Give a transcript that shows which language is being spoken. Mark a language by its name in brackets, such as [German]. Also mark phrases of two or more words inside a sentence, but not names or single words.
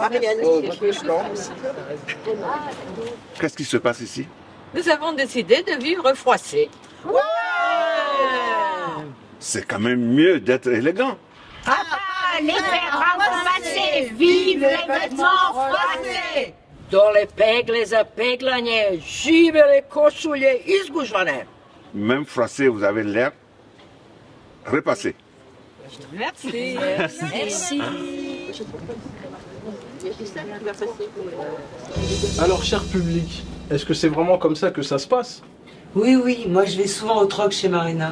[French] Qu'est-ce qui se passe ici? Nous avons décidé de vivre froissés. C'est quand même mieux d'être élégant. Les vêtements froissés, vive les vêtements froissés! [Serbian] Dole pegle za peglanje, živele košulje izgužvane. [French] Même froissé, vous avez l'air repassé. Merci. Merci. Alors, cher public, est-ce que c'est vraiment comme ça que ça se passe? Oui, oui, moi je vais souvent au troc chez Marina.